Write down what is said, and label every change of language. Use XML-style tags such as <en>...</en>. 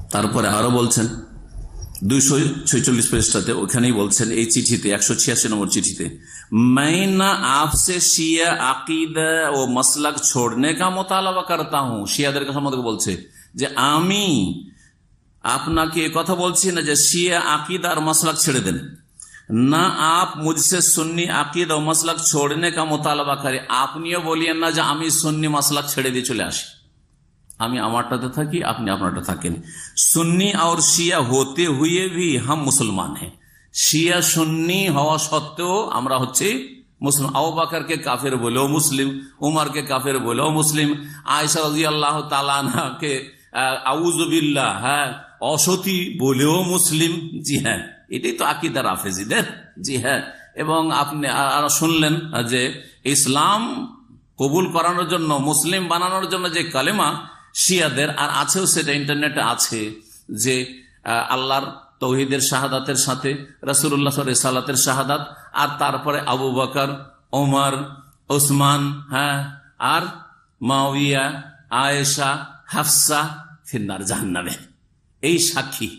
<bn>তারপরে আরো বলছেন 246 পৃষ্ঠাতে, ওখানেই বলছেন এই চিঠিতে 186 নম্বর চিঠিতে,</bn> <ur>मैं ना आपसे शिया अकीदा ও মসলক छोड़ने का मुतालबा करता हूं।</ur> <bn>শিয়াদের সম্বন্ধে বলছে যে আমি আপনাকে কথা বলছি না যে শিয়া আকীদা আর মসলক ছেড়ে দেন,</bn> <ur>ना आप मुझसे सुन्नी अकीदा और मसलक छोड़ने का मुतालबा करें।</ur> <bn>আপনিও বলিয়েন না যে আমি সুন্নি মাসলাক ছেড়ে দিয়ে চলে আসি, আমি আমারটাতে থাকি, আপনি আপনারটা থাকেন।</bn> <ur>सुन्नी और शिया होते हुए भी हम मुसलमान हैं।</ur> <bn>শিয়া সুন্নি হওয়া সত্ত্বেও আমরা হচ্ছে মুসলিম। আবু বকরকে কাফের বলেও মুসলিম, উমরকে কাফের বলেও মুসলিম, আয়েশা রাদিয়াল্লাহু তাআলা আনহাকে আউযুবিল্লাহ, হ্যাঁ, অসতী বলেও মুসলিম। জি হ্যাঁ, এটাই তো আকীদা রাফেজিদের। জি হ্যাঁ, এবং আপনি শুনলেন যে ইসলাম কবুল করানোর জন্য, মুসলিম বানানোর জন্য যে কালেমা শিয়াদের, আর আছেও সেটা ইন্টারনেটে আছে, যে আল্লাহর তৌহিদের শাহাদাতের সাথে রাসূলুল্লাহ সালাতের শাহাদাত, আর তারপরে আবু বকর, ওমর, ওসমান, হ্যাঁ, আর মুআবিয়া, আয়েশা, হাফসা ফিন্নার জাহান্নামে, এই সাক্ষী।</bn>